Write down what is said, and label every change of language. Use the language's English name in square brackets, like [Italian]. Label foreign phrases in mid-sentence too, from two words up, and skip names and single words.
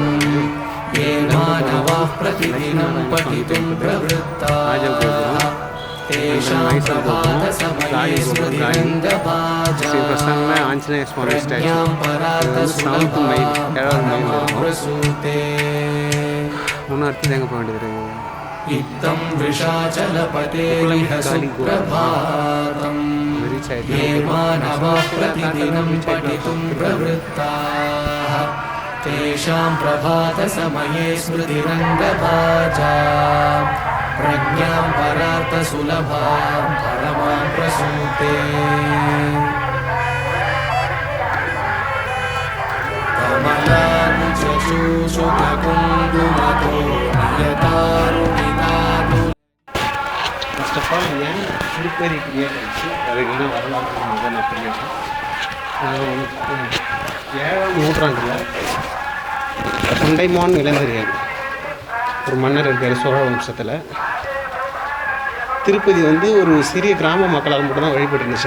[Sanskrit] ये मानवाः प्रतिदिनं पठितुं प्रवृत्ताः तेषां प्रभातसमये स्मृतिरङ्गभाजां [Tamil] ஆஞ்சநேய சுவாமி [Sanskrit] प्रज्ञां परार्थसुलभां प्रसूते. [Tamil] அடுத்து எங்கே போக வேண்டியது இருக்குது? [Sanskrit] इत्थं वृषाचलपतेरिह सुप्रभातम्. ये मानवाः प्रतिदिनं पठितुं प्रवृत्ताः तेषां प्रभातसमये स्मृतिरङ्गभाजां प्रज्ञां परार्थसुलभां परमां प्रसूते. कमलानुजचूषुकुङ्कुमतो नियतारुणितानु. [English] first of all [Tamil] ஏன் திருப்பதி கிரியேட் ஆச்சு, அதுக்கு என்ன வரலாறு நான் சொல்லிடுறேன். 7ஆம் நூற்றாண்டில் தொண்டைமான் இளந்தரியன் ஒரு மன்னர் இருக்கார் சோழ வம்சத்தில். திருப்பதி வந்து ஒரு சிறிய கிராம மக்களால் மட்டும்தான் வழிபட்டு இருந்துச்சு.